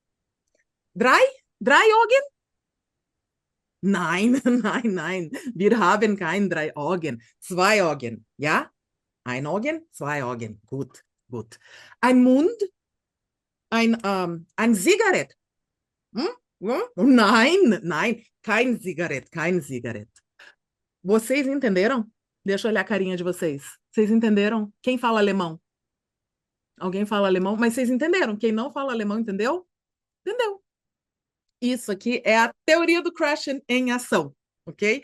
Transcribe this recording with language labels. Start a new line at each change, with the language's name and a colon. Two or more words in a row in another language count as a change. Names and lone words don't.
German: Drei Augen? Nein, nein, nein. Wir haben kein 3 Augen. 2 Augen. Ja? Ein Augen, 2 Augen. Gut, gut. Ein Mund, ein Zigarett. Hm? Hm? Nein, nein, kein Zigarett, kein Zigarett.
Portuguese: Vocês entenderam? Deixa eu olhar a carinha de vocês. Vocês entenderam? Quem fala alemão? Alguém fala alemão? Mas vocês entenderam? Quem não fala alemão, entendeu? Entendeu? Isso aqui é a teoria do Krashen em ação, ok?